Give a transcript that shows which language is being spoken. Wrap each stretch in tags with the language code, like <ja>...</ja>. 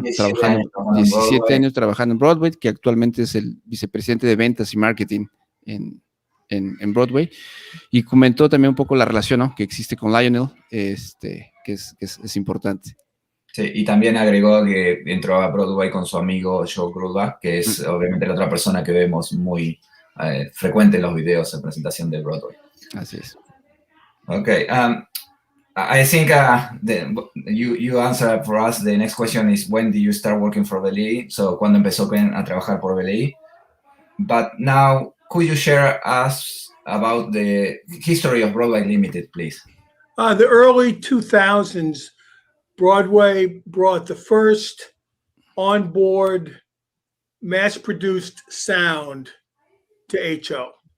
<es>17 años trabajando en Broadway, que actualmente es el vicepresidente de ventas y marketing en Broadway, y comentó también un poco la relación, ¿no? Que existe con Lionel, que es importante. Sí, y también agregó que entró a Broadway con su amigo Joe Grudbach, que es obviamente la otra persona que vemos muy frecuente en los videos de presentación de Broadway. Así es.</es> <en>Okay, I think you answer for us. The next question is, when did you start working for BLI?</en> <es>So, ¿cuándo empezó Ken a trabajar por BLI?</es> <en>But now, could you share us about the history of Broadway Limited, please? The early 2000s, Broadway brought the first onboard mass-produced sound to HO.</en>